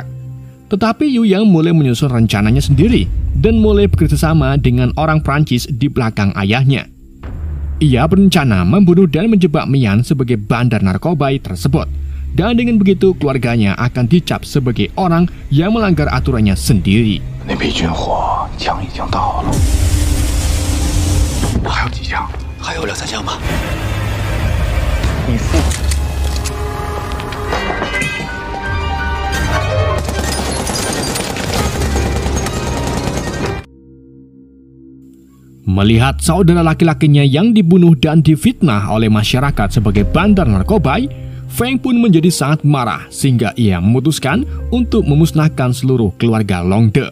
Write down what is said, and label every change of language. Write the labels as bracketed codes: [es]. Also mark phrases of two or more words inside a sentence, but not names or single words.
[id] Tetapi Yu Yang mulai menyusun rencananya sendiri dan mulai bekerjasama dengan orang Prancis di belakang ayahnya. Ia berencana membunuh dan menjebak Mian sebagai bandar narkoba tersebut. Dan dengan begitu keluarganya akan dicap sebagai orang yang melanggar aturannya sendiri. [zh] 那批军火枪已经到了，还有几枪？还有2、3箱吧。你付。 [id] Melihat saudara laki-lakinya yang dibunuh dan difitnah oleh masyarakat sebagai bandar narkoba, Feng pun menjadi sangat marah sehingga ia memutuskan untuk memusnahkan seluruh keluarga Long De.